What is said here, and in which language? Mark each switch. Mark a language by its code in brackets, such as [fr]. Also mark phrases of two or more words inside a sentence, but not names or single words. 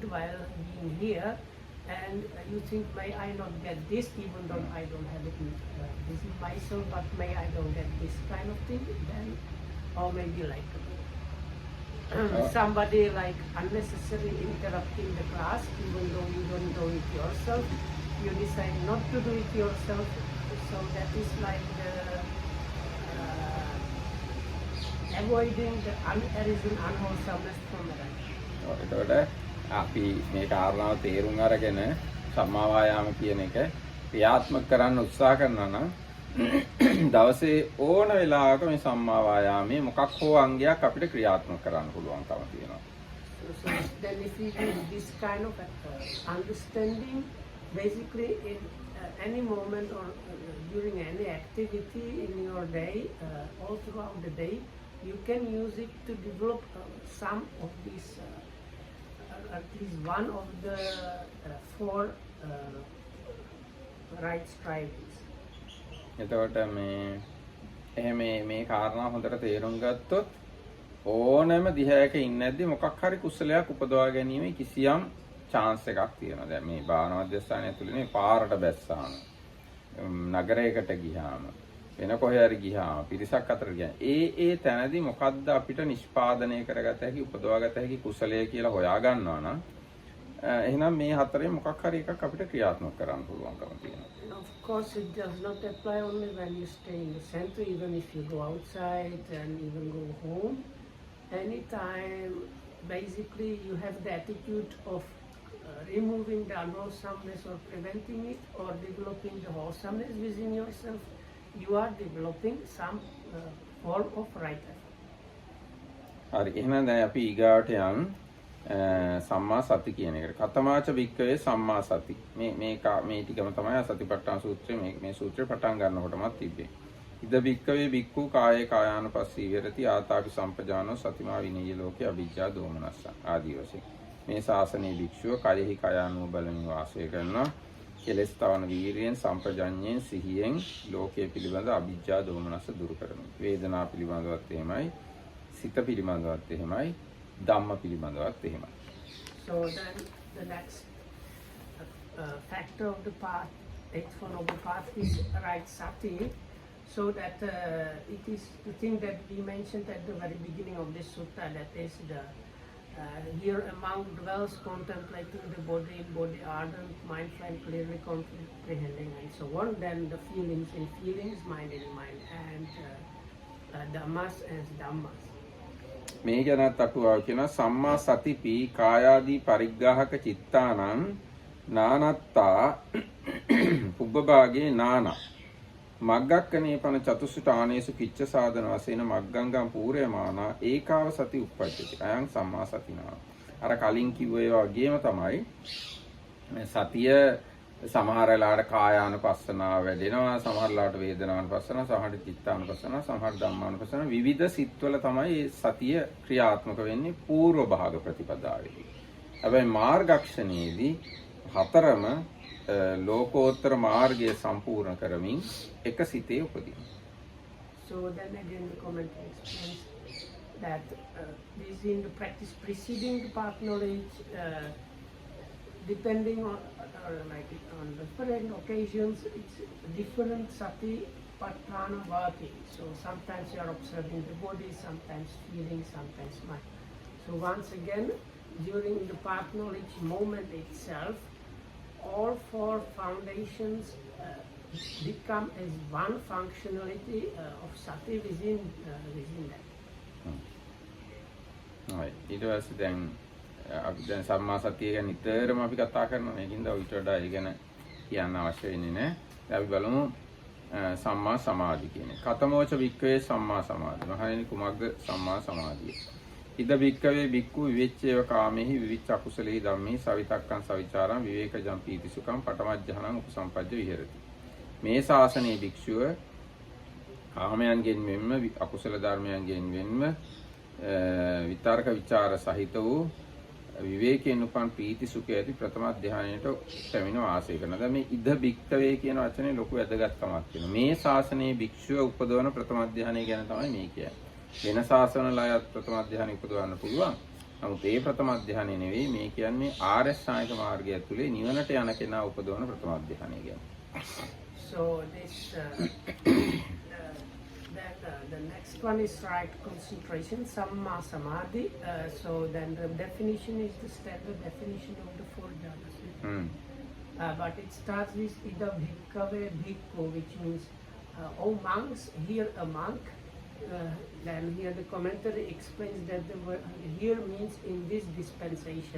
[en] while being here, and you think, may I not get this, even though I don't have it, this is myself, but may I don't get this kind of thing, then, or maybe like somebody like unnecessarily interrupting the class, even though you don't do it yourself, you decide not to do it yourself, so that is like the avoiding the unarisen unwholesomeness from the life. [si] එතකොට අපි මේ කාරණාව තේරුම් අරගෙන සම්මා වායාම කියන එක ක්‍රියාත්මක කරන්න උත්සාහ කරනවා නම් දවසේ ඕන වෙලාවක මේ සම්මා වායාමයේ මොකක් හෝ අංගයක් අපිට ක්‍රියාත්මක කරන්න පුළුවන්කම තියෙනවා. [en] So then if you use this kind of understanding, basically in any moment or during any activity in your day, all throughout the day, you can use it to develop some of these, at least one of the four right strivings. [si] එතකොට මේ එහෙම මේ කාරණා හොඳට තේරුම් ගත්තොත් ඕනෑම දිහායක ඉන්නේ නැද්දි මොකක් හරි කුසලයක් උපදවා ගැනීමේ කිසියම් chance එකක් තියෙනවා. දැන් මේ භාවනා මධ්‍යස්ථානය ඇතුළේ මේ පාරට බැස්සාම, නගරයකට ගියාම, වෙන කොහේ හරි ගියාම, පිරිසක් අතර ගියාම ඒ තැනදී මොකද්ද අපිට නිෂ්පාදනය කරගත හැකි, උපදවාගත හැකි කුසලය කියලා හොයා ගන්නවා නම් එහෙනම් මේ හතරේ මොකක් හරි එකක් අපිට ක්‍රියාත්මක කරන්න පුළුවන්කම තියෙනවා. [en] Of course, it does not apply only when you stay in the center, even if you go outside and even go home. Anytime, basically, you have the attitude of removing the unwholesomeness or preventing it, or developing the wholesomeness within yourself, you are developing some form of right effort. [si] හරි. එහෙනම් දැන් අපි ඊගාට යන් සම්මා සති කියන එකට. [pi] කතමාච වික්කවේ සම්මා සති. [si] මේ ටිකම තමයි සතිපට්ඨාන සූත්‍රයේ මේ සූත්‍රය පටන් ගන්නකොටමත් තිබ්බේ. [pi] ඉද වික්කවේ වික්ඛු කායේ කායානුපස්සී විරති ආතාපි සම්පජානෝ සතිමා විනීය ලෝකේ අවිජ්ජා දෝමනස්ස [si] ආදී වශයෙන්. මේ ශාසනයේ භික්ෂුව කයෙහි කයානුව බලමින් වාසය කරනවා. කෙලස් තවන වීරියෙන් සම්පජඤ්ඤයෙන් සිහියෙන් ලෝකයේ පිළිබඳ අවිජ්ජා දෝමනස්ස දුරු කරනවා. වේදනා පිළිබඳවත් එහෙමයි, සිත පිළිබඳවත් එහෙමයි, ධම්ම පිළිබඳවත් එහෙමයි. [en] So then the next factor of the path, Eighth Noble Path is right sati, so that it is the thing that we mentioned at the very beginning of this sutta, that is the Here a monk dwells contemplating the body, body ardent, mindful and clearly comprehending and so on. Then the feelings in feelings, mind in mind, and dhammas as dhammas. [si] මේ ගැනත් අටුවාව කියනවා [pi] සම්මා සතිපි කායාදී පරිග්‍රාහක චිත්තානං නානත්තා උබ්බභාගේ නානා මග්ගක්කනේ පන චතුසුඨානේසු කිච්ච සාධන වශයෙන් මග්ගංගම් පූර්යමානා ඒකාව සති උප්පජ්ජති අයං සම්මා සතිනා [si] අර කලින් කිව්ව ඒවා වගේම තමයි මේ සතිය සමහර වෙලාවට කායානුපස්සනාව වැඩෙනවා සමහර වෙලාවට වේදනානුපස්සනාව සමහර චිත්තානුපස්සනාව සමහර ධම්මානුපස්සනාව විවිධ සිත්වල තමයි සතිය ක්‍රියාත්මක වෙන්නේ පූර්ව භාග ප්‍රතිපදාවේදී. හැබැයි මාර්ගක්ෂණයේදී හතරම ලෝකෝත්තර මාර්ගය සම්පූර්ණ කරමින් එක සිතේ උපදිනවා. [en] So then again the commentary explains that this in the practice preceding the path knowledge, depending on different occasions, it's different satipatthana working. So sometimes you are observing the body, sometimes feeling, sometimes mind. So once again, during the path knowledge moment itself, all four foundations become as one functionality of sati within that. Right. [si] ඊට පස්සේ දැන් අපි දැන් සම්මා සතිය ගැන නිතරම අපි කතා කරනවා. මේකින්ද ඊට වඩා ඒ ගැන කියන්න අවශ්‍ය වෙන්නේ නැහැ. අපි බලමු සම්මා සමාධි කියන්නේ. [pi] කතමෝච වික්කවේ සම්මා සමාධි. [si] මහණෙනි කුමක්ද සම්මා සමාධිය? [pi] ඉද වික්කවේ වික්කු විවෙච්චේව කාමෙහි විවිච්ච අකුසලෙහි ධම්මේ සවිතක්කං සවිචාරං විවේකජං පීතිසුඛං පඨමඥානං උපසම්පජ්ජ විහෙරති. [si] මේ ශාසනයේ භික්ෂුව කාමයන්ගෙන් මෙන්ම අකුසල ධර්මයන්ගෙන් වෙන්ව විතර්ක විචාර සහිත වූ විවේකයෙන් උපන් පීති සුඛය ඇති ප්‍රථම ධානයට පැමිණ වාසය කරනවා. දැන් මේ [pi] ඉද භික්කවේ [si] කියන වචනේ ලොකු වැදගත්කමක් තියෙනවා. මේ ශාසනයේ භික්ෂුව උපදවන ප්‍රථම ධානය ගැන තමයි මේ කියන්නේ. වෙන ශාසනවල අයත් ප්‍රථම ධානය උපදවන්න පුළුවන්. නමුත් ඒ ප්‍රථම ධානය නෙවෙයි මේ කියන්නේ ආර්ය ශ්‍රාණික මාර්ගය ඇතුලේ නිවනට යන කෙනා උපදවන ප්‍රථම ධානය කියන්නේ. [en] So this the next one is right concentration, [pi] samma samadhi. [en] So then the definition is the standard definition of the four jhanas. But it starts with [pi] ida bhikkave bhikkhu, [en] which means oh monks, here a monk. Then here the commentary explains that the word here means in this dispensation.